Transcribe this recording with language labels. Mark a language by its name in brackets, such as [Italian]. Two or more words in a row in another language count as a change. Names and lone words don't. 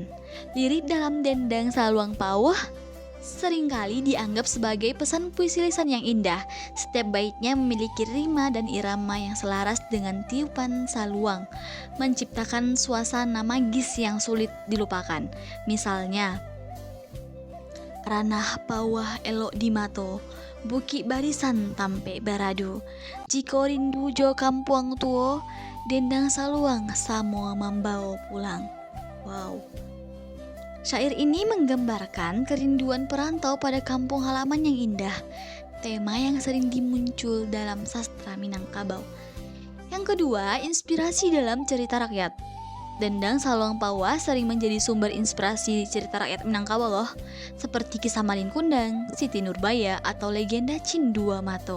[Indonesian] Lirik dalam dendang saluang pauah seringkali dianggap sebagai pesan puisi lisan yang indah. Setiap baitnya memiliki rima dan irama yang selaras dengan tiupan saluang, menciptakan suasana magis yang sulit dilupakan. Misalnya, [Minangkabau] ranah pauah elok di mato, buki barisan tampe baradu, jiko rindu jo kampuang tuo, dendang saluang samo mambao pulang. [Indonesian] Wow. Syair ini menggambarkan kerinduan perantau pada kampung halaman yang indah, tema yang sering dimuncul dalam sastra Minangkabau. Yang kedua, inspirasi dalam cerita rakyat. Dendang saluang pauah sering menjadi sumber inspirasi cerita rakyat Minangkabau loh, seperti kisah Malin Kundang, Siti Nurbaya, atau legenda Cindua Mato.